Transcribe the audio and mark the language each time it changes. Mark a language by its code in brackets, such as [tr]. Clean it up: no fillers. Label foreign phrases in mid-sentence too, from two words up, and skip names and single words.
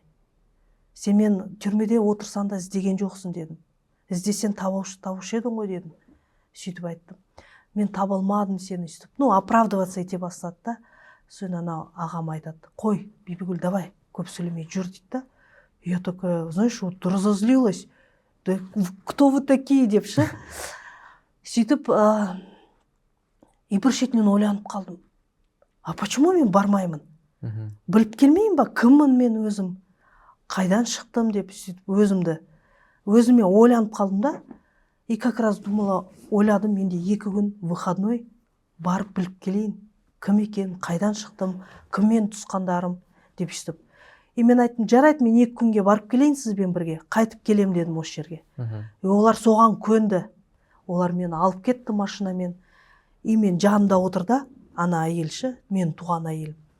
[kk] Сен мен түрмеде отырсан да іздеген жоқсың дедім. Іздесен табушы едің ғой дедім. Сөйтіп айттым. Мен таба алмадым сені сөйтіп. Ну, оправдываться ете бастады да. Сосын ана ағам айтады. Қой, Бибігүл, давай, көп сөйлемей жүр дейді да. [ru] Я такая, знаешь, вот разозлилась. Да кто вы такие [kk] деп ше. Сөйтіп, и бір шетінен ойланып қалдым. Почему мен бармаймын? Біліп келмеймін ба, кіммін мен өзім? Қайдан шықтым деп сөйтіп өзіме ойланып қалдым да. [ru] И как раз думала, [kk] ойладым, менде 2 күн выходной барып біліп келейін. Кім екен, қайдан шықтым, кіммен тұсқандарым деп сөйтіп. И мен айттым, жарайды, мен 2 күнге барып келейін сізбен бірге, қайтып келем дедім осы жерге. И олар соған көнді. Олар мені алып кетті машинамен. И мен жанымда отырды, ана әйелші, мен туған әйел.